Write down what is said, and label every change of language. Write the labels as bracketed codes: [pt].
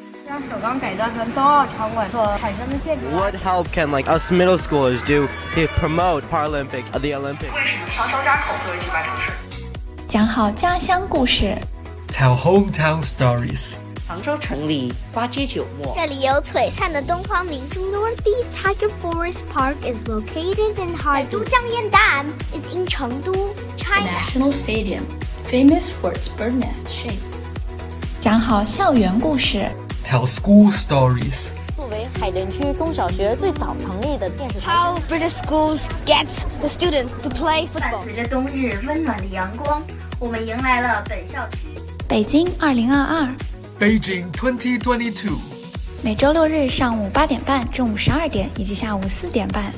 [en] What help can like us middle schoolers do to promote Paralympic at the Olympics? [zh] 为什么长沙扎口作为举办城市？讲好家乡故事。 [en] Tell hometown stories. [zh] 杭州城里花街酒陌。这里有璀璨的东方明珠。 [en] Northeast Tiger Forest Park is located in Harbin. 都江堰岸 is in 成都 China. The National Stadium, famous for its bird nest shape. [zh] 讲好校园故事。 [en] Tell school stories. [zh] 作为海淀区中小学最早成立的电视台。 [en] How British schools get the students to play football. [zh] 伴随着冬日温暖的阳光，我们迎来了本校区。北京2022。 [en] Beijing 2022。 [zh] 每周六日上午8:30、中午12:00以及下午4:30。